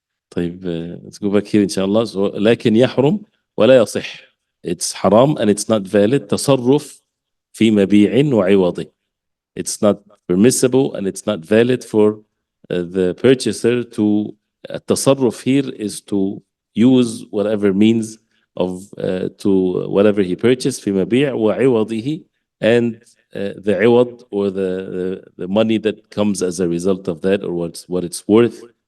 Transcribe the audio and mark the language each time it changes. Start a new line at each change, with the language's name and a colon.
Arabic: طيب,
English: let's go back here
Arabic: إن شاء الله. So, لكن يحرم ولا يصح.
English: It's haram and it's not valid.
Arabic: تصرف في مبيع وعوضه.
English: It's not permissible and it's not valid for the purchaser to التصرف here is to use whatever means of to whatever he purchased
Arabic: في مبيع وعوضه,
English: and the عوض or the money that comes as a result of that, or what it's worth.